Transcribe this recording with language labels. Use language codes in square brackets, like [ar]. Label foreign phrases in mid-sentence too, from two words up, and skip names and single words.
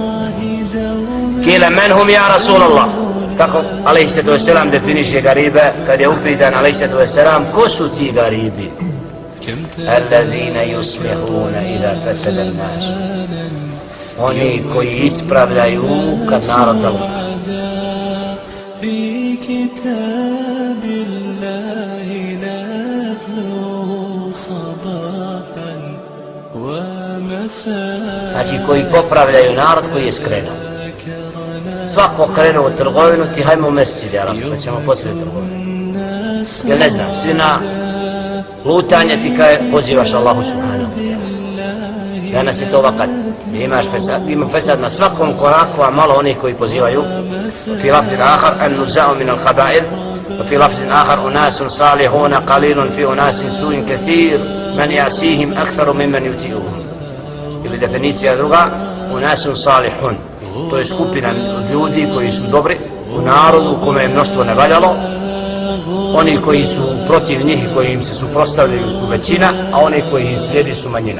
[ar] قيل من هم يا رسول الله, [bs] kako [ar] عليه الصلاة والسلام [bs] definiše garibe kad je upitan [ar] عليه الصلاة والسلام, [bs] ko su ti garibi? [ar] الذين يصلحون إذا فسد الناس, [bs] oni koji ispravljaju kad narod zaluta. Znači koji popravljaju narod koji je skrenuo. Svako krenuo u trgovinu, ti hajmo u mesecid, pa ćemo poslije trgovinu. Jer ne znam, svi na lutanje ti kaj pozivaš Allahu [ar] سبحانه وتعالى. [bs] Danas je to vakat, ima fesad na svakom koraku, a malo onih koji pozivaju. [ar] في لفظ آخر النزاع من القبائل في لفظ آخر أناس صالحون قليل في أناس سوء كثير من يعصيهم أكثر ممن يطيعهم. [bs] Ili definicija druga, [ar] أناس صالحون, [bs] to je skupina ljudi koji su dobri u narodu u kome je mnoštvo ne valjalo. Oni koji su protiv njih i koji im se suprotstavljaju su većina, a oni koji im slijedi su manjina.